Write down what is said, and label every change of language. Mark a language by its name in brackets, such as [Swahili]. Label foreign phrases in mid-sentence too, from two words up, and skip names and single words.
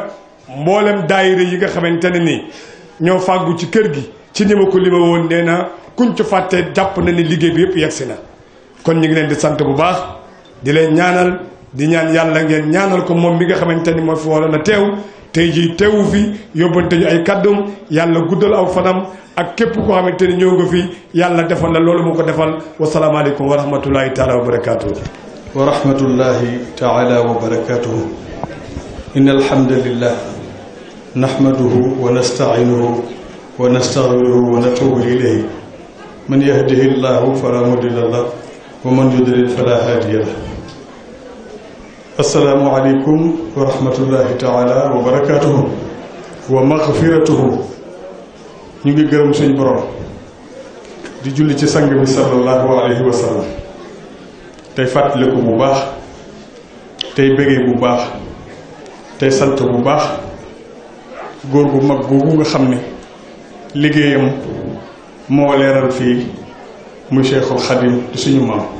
[Wolof] mboolem daayira yi nga xamante ne ni ñoo fàggu ci kër gi ci ni ma ko lima woon nee na kuñ ci fàtte jàpp na ni liggéey bi yëpp yegsi na kon ñu ngi leen di sant bu baax di leen ñaanal di ñaan yàlla ngeen ñaanal ko moom mi nga xamante ni moo fi waroon a teew tey jii teewu fi yóbbante ñu ay kàddum yàlla guddal aw fanam ak képp koo xamante ni ñëw nga fi yàlla defal la loolu mu ko defal [Arabic] والسلام عليكم ورحمة الله تعالى وبركاته ورحمة الله تعالى وبركاته إن الحمد لله نحمده ونستعينه ونستغفره ونتوب إليه من يهده الله فلا مضل له ومن يضلل فلا هادي له السلام عليكم ورحمة الله تعالى وبركاته ومغفرته [Wolof] ñu ngi gërëm suñ borom di julli ci sang bi [Arabic] صلى الله عليه وسلم [Wolof] tey fàttaliku bu baax tey bëggee bu baax tey sant bu baax góor gu mag googu nga xam ne liggéeyam moo leeral fii muy Cheikhul Khadim di suñu maam